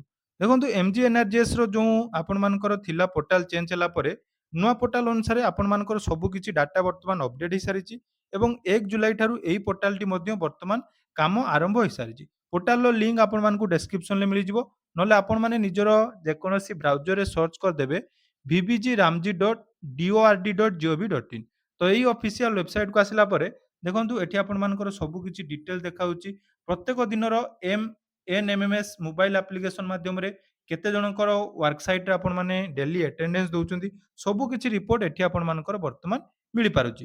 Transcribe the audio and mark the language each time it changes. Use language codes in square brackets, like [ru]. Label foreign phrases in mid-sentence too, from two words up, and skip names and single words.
[or] ଦେଖନ୍ତୁ MG NRGSର ଯେଉଁ ଆପଣମାନଙ୍କର ଥିଲା [en] portal change [or] ହେଲା ପରେ ନୂଆ ପୋର୍ଟାଲ ଅନୁସାରେ ଆପଣମାନଙ୍କର ସବୁକିଛି ଡାଟା ବର୍ତ୍ତମାନ ଅପଡେଟ୍ ହେଇସାରିଛି ଏବଂ 1 ଜୁଲାଇ ଠାରୁ ଏହି ପୋର୍ଟାଲଟି ମଧ୍ୟ ବର୍ତ୍ତମାନ କାମ ଆରମ୍ଭ ହୋଇସାରିଛି। ପୋର୍ଟାଲର ଲିଙ୍କ୍ ଆପଣମାନଙ୍କୁ ଡେସ୍କ୍ରିପସନରେ ମିଳିଯିବ, ନହେଲେ ଆପଣମାନେ ନିଜର ଯେକୌଣସି [en] browser search [or] କରିଦେବେ bbgramji.dord.gov.in। ତ ଏଇ [en] official website [or] ଆସିଲା ପରେ ଦେଖନ୍ତୁ ଏଠି ଆପଣମାନଙ୍କର ସବୁକିଛି ଡିଟେଲ୍ ଦେଖାଉଛି। ପ୍ରତ୍ୟେକ ଦିନର NMMS [en] mobile application [or] ମାଧ୍ୟମରେ କେତେ ଜଣଙ୍କର [en] work site [or] ଆପଣମାନେ [en] daily attendance [or] ଦେଉଛନ୍ତି, ସବୁକିଛି ରିପୋର୍ଟ ଏଠି ଆପଣମାନଙ୍କର ବର୍ତ୍ତମାନ ମିଳିପାରୁଛି।